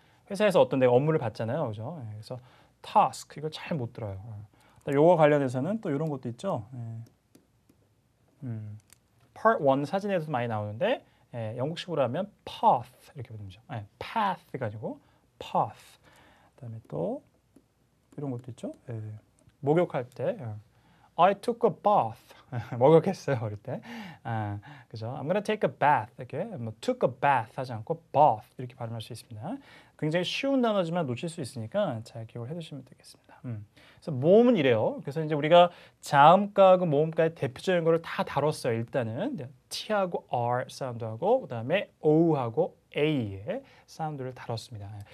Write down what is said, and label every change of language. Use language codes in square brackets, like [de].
[ko] 회사에서 어떤 내가 업무를 받잖아요. 그죠? 예, 그래서 task 이걸 잘 못 들어요. 요거 관련해서는 또 이런 것도 있죠. Part 1 사진에도 많이 나오는데 영국식으로 하면 path 이렇게 부르죠. path가 아니고 path. 그다음에 또 이런 것도 있죠. 목욕할 때 [en] I took a bath. [ko] 목욕했어요 어릴 때. 그죠? [en] I'm gonna take a bath [ko] 이렇게 뭐 took a bath 하지 않고 bath 이렇게 발음할 수 있습니다. 굉장히 쉬운 단어지만 놓칠 수 있으니까 잘 기억을 해두시면 되겠습니다. 그래서 모음은 이래요. 그래서 이제 우리가 자음가하고 모음가의 대표적인 거를 다 다뤘어요. 일단은 T하고 R 사운드하고 그다음에 O하고 A의 사운드를 다뤘습니다.